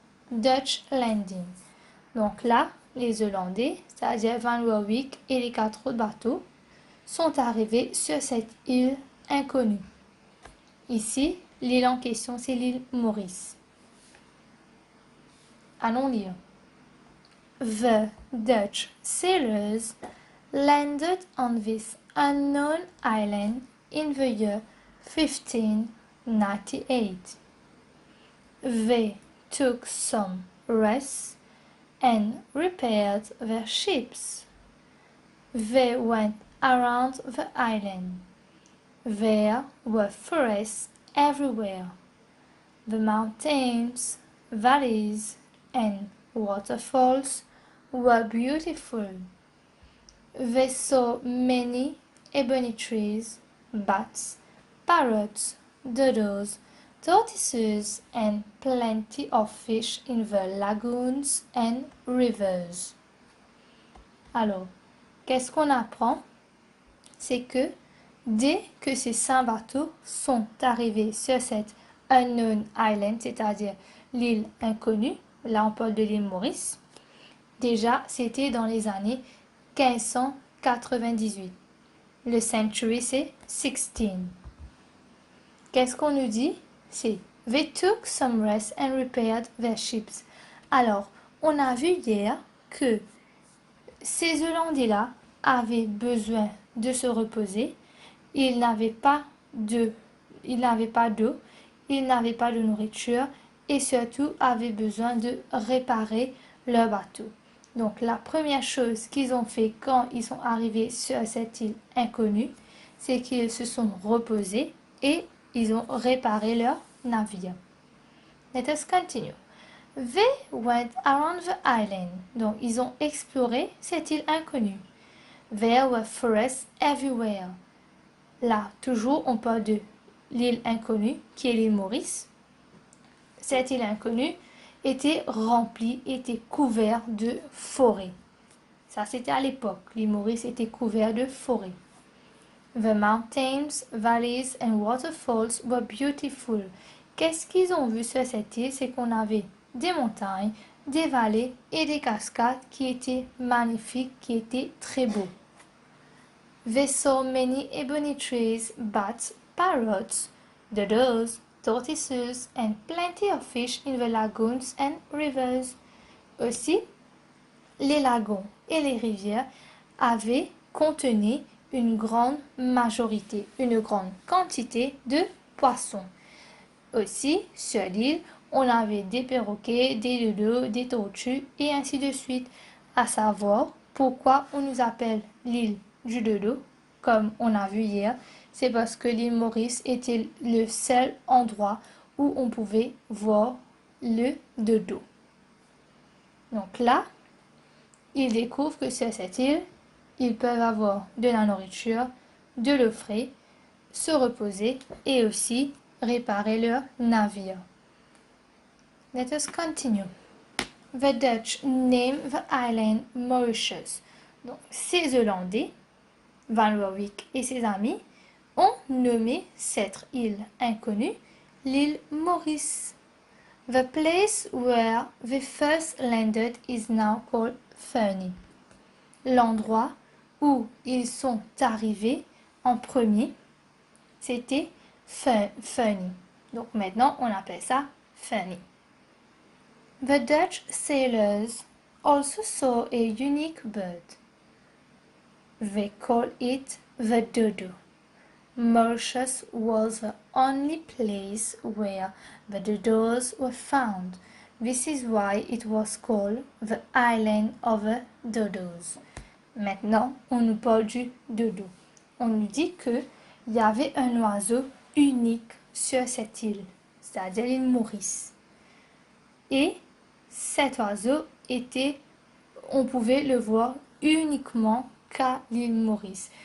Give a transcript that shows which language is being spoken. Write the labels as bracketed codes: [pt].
[en] Dutch landing. [fr] Donc là, les Hollandais, c'est-à-dire Van Warwick et les 4 autres bateaux, sont arrivés sur cette île inconnue. Ici, l'île en question, c'est l'île Maurice. Allons lire. [en] The Dutch sailors landed on this unknown island in the year 1598. They took some rest and repaired their ships. They went around the island. There were forests everywhere. The mountains, valleys, and waterfalls were beautiful. They saw many ebony trees, bats, parrots, dodos, tortoises, and plenty of fish in the lagoons and rivers. [fr] Alors, qu'est-ce qu'on apprend? C'est que dès que ces 5 bateaux sont arrivés sur cette [en] unknown island, [fr] c'est-à-dire l'île inconnue, là on parle de l'île Maurice, déjà c'était dans les années 1598. Le century c'est 16. Qu'est-ce qu'on nous dit? [en] C'est They took some rest and repaired their ships. [fr] Alors, on a vu hier que ces Hollandais-là avaient besoin de se reposer. Ils n'avaient pas d'eau, ils n'avaient pas de nourriture et surtout avaient besoin de réparer leur bateau. Donc la première chose qu'ils ont fait quand ils sont arrivés sur cette île inconnue, c'est qu'ils se sont reposés et ils ont réparé leur navire. [en] Let us continue. They went around the island. [fr] Donc ils ont exploré cette île inconnue. [en] There were forests everywhere. [fr] Là, toujours, on parle de l'île inconnue, qui est l'île Maurice. Cette île inconnue était remplie, était couverte de forêts. Ça, c'était à l'époque. L'île Maurice était couverte de forêts. [en] The mountains, valleys and waterfalls were beautiful. [fr] Qu'est-ce qu'ils ont vu sur cette île? C'est qu'on avait des montagnes, des vallées et des cascades qui étaient magnifiques, qui étaient très beaux. [en] They saw many ebony trees, bats, parrots, dodos, tortoises, and plenty of fish in the lagoons and rivers. [fr] Aussi, les lagons et les rivières contenaient une grande majorité, une grande quantité de poissons. Aussi, sur l'île, on avait des perroquets, des dodos, des tortues et ainsi de suite. À savoir, pourquoi on nous appelle l'île du dodo, comme on a vu hier, c'est parce que l'île Maurice était le seul endroit où on pouvait voir le dodo. Donc là, ils découvrent que sur cette île, ils peuvent avoir de la nourriture, de l'eau fraîche, se reposer et aussi réparer leur navire. [en] Let us continue. The Dutch named the island Mauritius. [fr] Donc, ces Hollandais, Van Warwick et ses amis, ont nommé cette île inconnue l'île Maurice. [en] The place where they first landed is now called Fernie. [fr] L'endroit où ils sont arrivés en premier, c'était Fernie. Donc maintenant, on appelle ça Fernie. [en] The Dutch sailors also saw a unique bird. They call it the dodo. Mauritius was the only place where the dodos were found. This is why it was called the island of the dodos. [fr] Maintenant, on nous parle du dodo. On nous dit qu'il y avait un oiseau unique sur cette île, c'est-à-dire l'île Maurice. Et cet oiseau on pouvait le voir uniquement qu'à l'île Maurice.